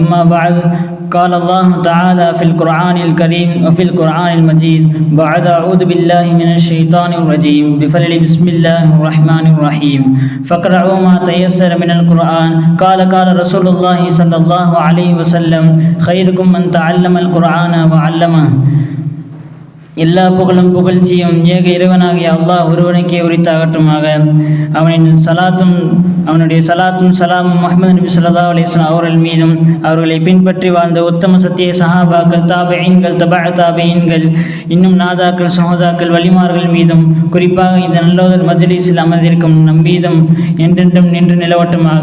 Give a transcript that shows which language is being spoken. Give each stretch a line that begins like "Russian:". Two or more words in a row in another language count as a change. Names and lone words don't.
Arabic: أما بعد، قال الله تعالى في القرآن الكريم وفي القرآن المجيد بعد أعوذ بالله من الشيطان الرجيم بفضل بسم الله الرحمن الرحيم فاقرأوا ما تيسر من القرآن قال رسول الله صلى الله عليه وسلم خيركم من تعلم القرآن وعلمه.
Tamil: எல்லா புகழும் புகழ்ச்சியும் ஏக இறைவனாகிய அல்லாஹ் ஒருவனுக்கே உரித்தாகட்டுமாக. அவனுடைய சலாத்தும் சலாமும் முஹம்மது நபி
Arabic: صلى الله عليه وسلم
Tamil: அவர்கள் மீதும் அவர்களை பின்பற்றி வாழ்ந்த உத்தம சத்திய சஹாபாக்கள், தாபிஈன்கள், தபஅ தாபிஈன்கள், இன்னும் நாதாக்கள், சஹோதாக்கள், வலிமார்கள் மீதும் குறிப்பாக இந்த நல்லோதர் மஜ்லிஸில் அமர்ந்திருக்கும் நம் மீதும் என்றென்றும் நின்று நிலவட்டுமாக.